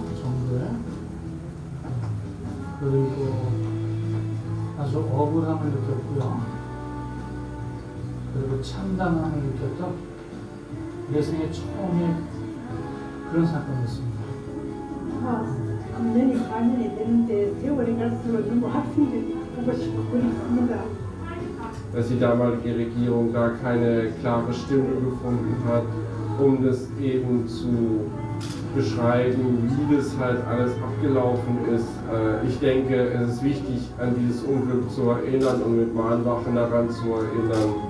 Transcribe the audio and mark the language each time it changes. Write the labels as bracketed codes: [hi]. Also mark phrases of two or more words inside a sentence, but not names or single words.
[ko] 정도에 그리고 아주 억울함을 느꼈고요. 그리고 참담함을 느꼈던 내 생애 처음에 그런 사건이었습니다. 3년이 4년이 되는데 세월이 갈수록 너무 학생들이 보고 싶고 그렇습니다. [de] Dass die damalige Regierung gar keine klare Stimme gefunden hat, um das eben zu beschreiben, wie das halt alles abgelaufen ist. Ich denke, es ist wichtig, an dieses Unglück zu erinnern und mit Mahnwachen daran zu erinnern.